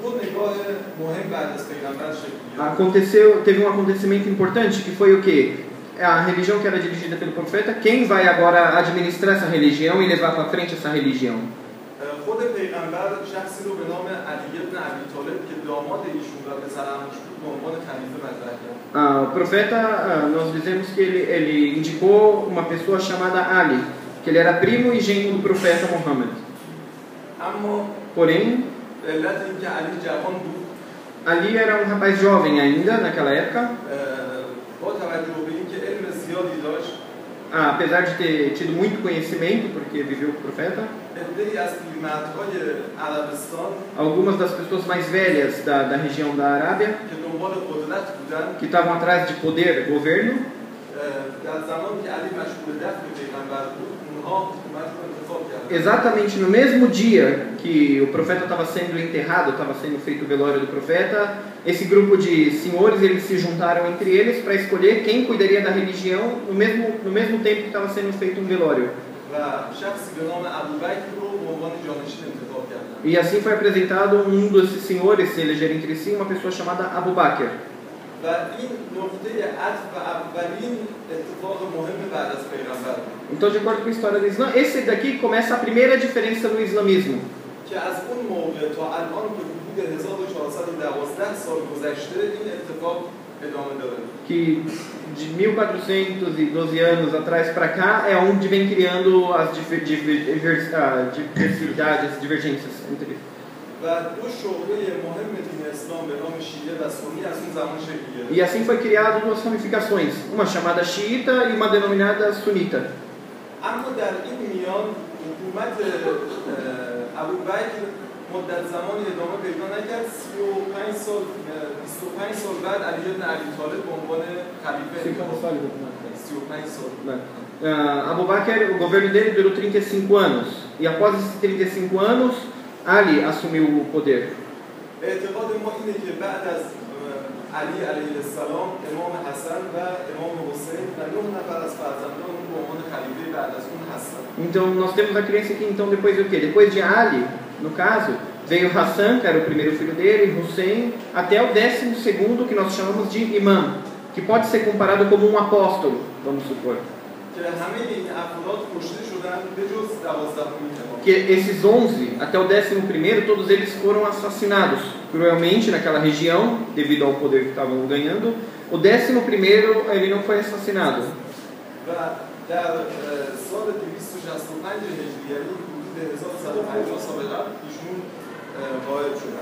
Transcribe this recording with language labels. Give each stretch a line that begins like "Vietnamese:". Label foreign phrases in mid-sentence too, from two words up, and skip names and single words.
Portuguese: teve um acontecimento importante que foi o quê? a religião que era dirigida pelo profeta, quem vai agora administrar essa religião e levar para frente essa religião?
Persian: خود پیغمبر شخصی رو به نام علی بن ابی طالب که داماد ایشون و پسرعموش بود به عنوان خلیفه مطرح کرد.
Portuguese: O profeta, nós dizemos que ele indicou uma pessoa chamada Ali, que ele era primo e genro do profeta Muhammad.
Persian: اما
Portuguese: Porém,
Persian: علت اینکه علی جوان بود
Portuguese: Ali era um rapaz jovem ainda naquela época,
Persian: با توجه به اینکه علم زیادی داشت
Portuguese: apesar de ter tido muito conhecimento, porque viveu com o profeta.
Persian: عده‌ای از پیرمردهای عربستان
Portuguese: Algumas das pessoas mais velhas da região da Arábia,
Persian: که دنبال قدرت بودن
Portuguese: que estavam atrás de poder, governo,
Persian: در زمانی که علی مشغول دفن پیغمبر بود اونها حکومت رو انتخاب کردن.
Portuguese: exatamente no mesmo dia que o profeta estava sendo enterrado, estava sendo feito o velório do profeta, esse grupo de senhores, eles se juntaram entre eles para escolher quem cuidaria da religião no mesmo tempo que estava sendo feito um velório.
Persian: و شخصی به نام ابوبکر رو به عنوان جانشین انتخاب کردن.
Portuguese: E assim foi apresentado desses senhores, se elegeram entre si, uma pessoa chamada Abu Bakr.
Persian: و این نقطه عطف و اولین اتفاق مهم بعد از پیغمبر بود.
Portuguese: Então, de acordo com a história do Islã, esse daqui começa a primeira diferença no islamismo.
Persian: که از اون موقع تا الان که حدود 1412 سال گذشته این اتفاق ادامه داره.
Portuguese: Que de 1412 anos atrás para cá é onde vem criando as diversidades, divergências entre eles.
Persian: و دو شعبه مهم دین اسلام به نام شیعه و سنی از اون زمان شکل گرفت.
Portuguese: E assim foi criado duas ramificações, uma chamada xiita e uma denominada sunita.
Persian: اما در این میان حکومت ابوبکر مدت زمانی ادامه پیدا نکرد. 25 سال بعد علی بن ابی طالب به عنوان خلیفه انتخاب شد. 35 سال.
Portuguese: Abu Bakr, o governo dele durou 35 anos. E após esses 35 anos, Ali assumiu o poder.
Persian: اعتقاد ما اینه که بعد از علی علیه السلام امام حسن و امام حسین و 9 نفر از فرزندان به عنوان خلیفه بعد از اون هستند.
Portuguese: Então nós temos a crença que então depois do quê? Depois de Ali, no caso, veio Hassan, que era o primeiro filho dele, Hussein, até o 12º, que nós chamamos de imam, que pode ser comparado como um apóstolo, vamos supor.
Persian: که همه این افراد کشته شدن به جز 12
Portuguese: Que esses 11, até o 11º, todos eles foram assassinados cruelmente naquela região, devido ao poder que estavam ganhando. O 11º, ele não foi assassinado.
Persian: و در سال 265 هجری یعنی حدود 1150 سال قبل ایشون غایب شدن.